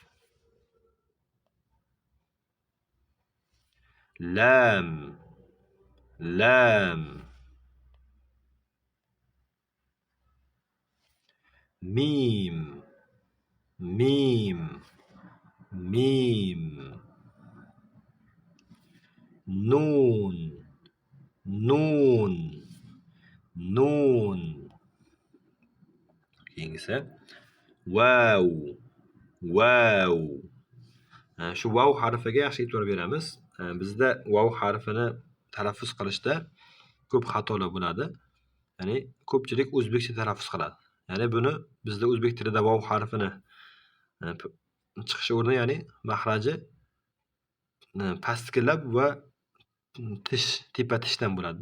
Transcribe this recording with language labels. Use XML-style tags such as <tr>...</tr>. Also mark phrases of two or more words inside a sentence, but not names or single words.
<ar>لام لام ميم ميم ميم نون نون نون.</ar> <uz>keyingisi vav vav. Shu vav harfiga yaxshi e'tibor beramiz. Bizda vav harfini talaffuz qilishda ko'p xatolar bo'ladi. Ya'ni ko'pchilik o'zbekcha talaffuz qiladi. Ya'ni buni bizda o'zbek tilida vav harfini chiqish o'rni, ya'ni mahraji pastkilab va tish, tepa tishdan bo'ladi-da.</uz>